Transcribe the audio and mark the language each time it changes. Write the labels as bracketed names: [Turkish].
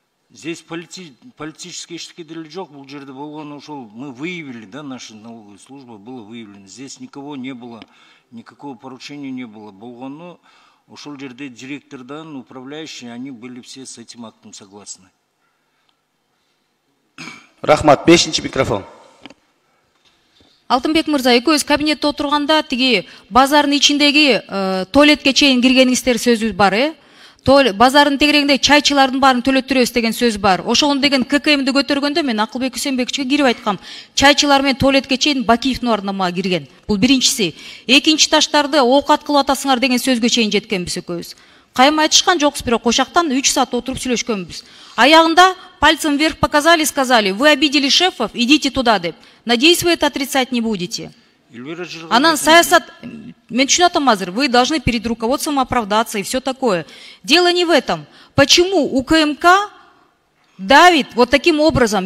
[Russian] Здесь политические штуки [Kyrgyz] деле жок, бул жерде болгон ушул [Russian] мы выявили, да, наша налоговая служба было выявлено. Здесь никого не было, никакого поручения не было. [Kyrgyz] Болгону ушул жерде директордан, [Russian] управляющие, они были все с этим актом согласны. [Kyrgyz] Рахмат, 5-чи микрофон. Алтынбек мырза, экөөбүз кабинетте отурганда тиги базардын ичиндеги туалетке чейин киргениңиздер сөзү бар, базардын тегерегинде чайчылардын баарын төлөттүрөбүз деген сөз бар. Ошону деген ККМди көтөргөндө мен Акылбек Үсенбековичке кирип айткам. Чайчылар менен туалетке чейин Бакиевдин ордуна мага кирген. Бул биринчиси. Экинчи таштарды оокат кылып атасыңар деген сөзгө чейин жеткенбиз экөөбүз. Кайым айтышкан жокпуз, бирок ошактан 3 саат отуруп сүйлөшкөнбүз. Аягында [Russian] пальцем вверх показали, сказали: вы обидели шефов, идите туда деп. Надеюсь, вы это отрицать не будете. [Kyrgyz] Анан саясат, мен түшүнүп атам азыр, [Russian] вы должны перед руководством оправдаться и все такое. Дело не в этом. Почему УКМК давит вот таким образом?